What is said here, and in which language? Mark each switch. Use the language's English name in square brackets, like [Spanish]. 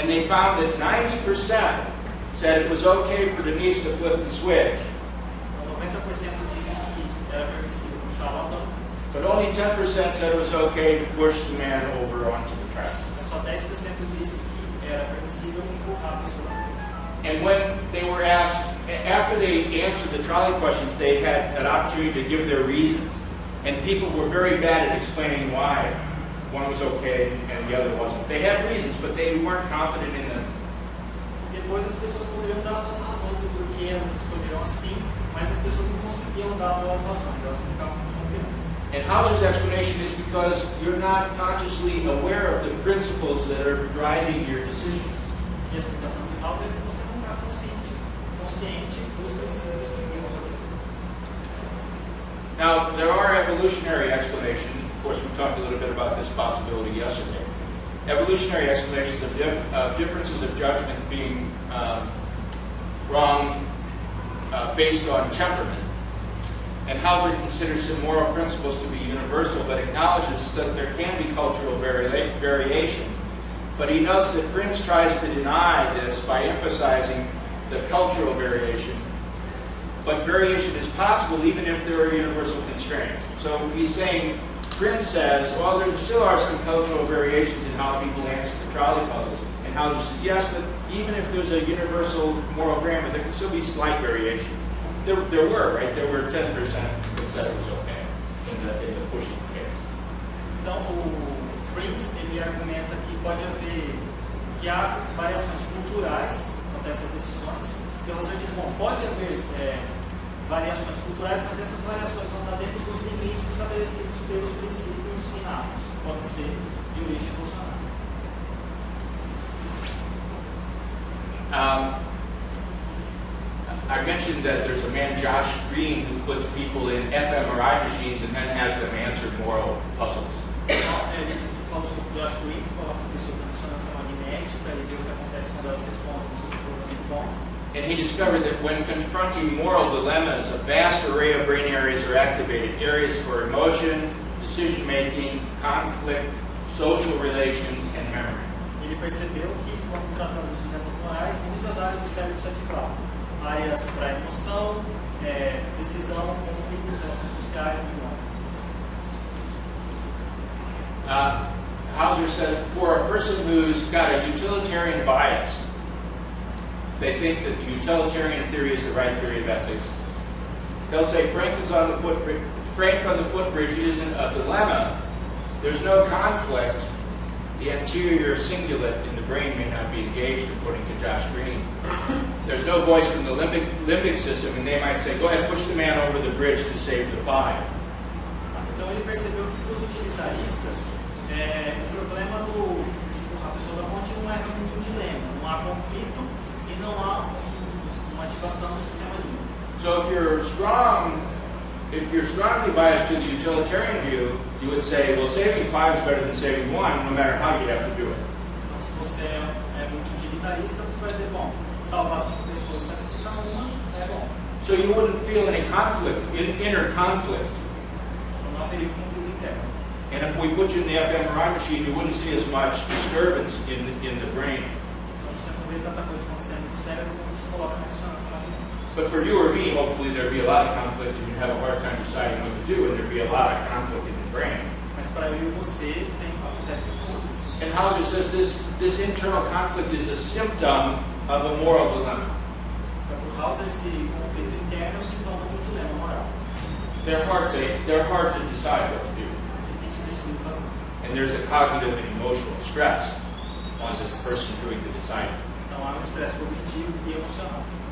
[English] And they found that 90% said it was okay for Denise to flip the switch. [Portuguese] 90% disse que [English] But only 10% said it was okay to push the man over onto the track. [Portuguese] Só 10% disse que era permissível empurrar a pessoa na frente. [English] And when they were asked, after they answered the trolley questions, they had an opportunity to give their reasons. And people were very bad at explaining why one was okay and the other wasn't. They had reasons, but they weren't confident in them. [Portuguese] Depois as pessoas poderiam dar suas razões do porquê elas escolheram assim, mas as pessoas não conseguiam dar boas razões, elas não ficavam confiantes. [English] And Hauser's explanation is because you're not consciously aware of the principles that are driving your decision. [Portuguese] E a explicação de Hauser é que você não está consciente dos princípios que guiam sua decisão. [English] Now, there are evolutionary explanations. Of course, we talked a little bit about this possibility yesterday. Evolutionary explanations of differences of judgment being wronged based on temperament. And Hauser considers some moral principles to be universal, but acknowledges that there can be cultural variation. But he notes that Prince tries to deny this by emphasizing the cultural variation. But variation is possible even if there are universal constraints. So he's saying, Prince says, well, there still are some cultural variations in how people answer the trolley puzzles. And Hauser says, yes, but even if there's a universal moral grammar, there can still be slight variations. There were, right? There were 10% that said it was okay in the pushing case. [Portuguese] Então, o Prince, ele argumenta que pode haver, que há variações culturais quanto a essas decisões. E o Hauser diz, bom, pode haver variações culturais, mas essas variações vão estar dentro dos limites estabelecidos pelos princípios inatos. Podem ser de origem evolucionária. [English] I mentioned that there's a man, Josh Green, who puts people in fMRI machines and then has them answer moral puzzles. [Portuguese] Ele falou sobre o Josh Green, que coloca as pessoas na ressonância magnética e vê o que acontece quando elas respondem sobre o programa de bom. [English] And he discovered that when confronting moral dilemmas, a vast array of brain areas are activated. Areas for emotion, decision-making, conflict, social relations, and memory. [Portuguese] Ele percebeu que, quando tratando dos dilemas morais, muitas áreas do cérebro se ativavam. Áreas para emoção, decisão, conflitos, relações sociais e [English] Hauser says, for a person who's got a utilitarian bias, they think that the utilitarian theory is the right theory of ethics. They'll say Frank on the footbridge isn't a dilemma. There's no conflict. The anterior cingulate in the brain may not be engaged, according to Josh Green. There's no voice from the limbic system, and they might say, go ahead, push the man over the bridge to save the five. [Portuguese] Então ele percebeu que para os utilitaristas, o problema de empurrar a pessoa da ponte não é realmente um dilema. Não há conflito e não há uma ativação do sistema límbico. [English] So if you're strongly biased to the utilitarian view, you would say, well, saving five is better than saving one, no matter how you have to do it. [Portuguese] Então, se você é muito utilitarista, você vai dizer, bom, salvar 5 pessoas, sacrificar uma, é bom. [English] So you wouldn't feel any conflict, inner conflict. [Portuguese] Então não haveria conflito interno. [English] And if we put you in the fMRI machine, you wouldn't see as much disturbance in the brain. [Portuguese] Então você não vê tanta coisa acontecendo no cérebro quando você coloca na ressonância magnética. [English] But for you or me, hopefully there'd be a lot of conflict and you'd have a hard time deciding what to do, and there'd be a lot of conflict in the brain. [Portuguese] Mas para eu e você, acontece muito. [English] And Hauser says this internal conflict is a symptom of a moral dilemma. [Portuguese] Então, por Hauser, esse conflito interno é um sintoma de um dilema moral. [English] They're hard to decide what to do. [Portuguese] É difícil decidir o que fazer. [English] And there's a cognitive and emotional stress on the person doing the deciding. [Portuguese] Então há um estresse cognitivo e emocional.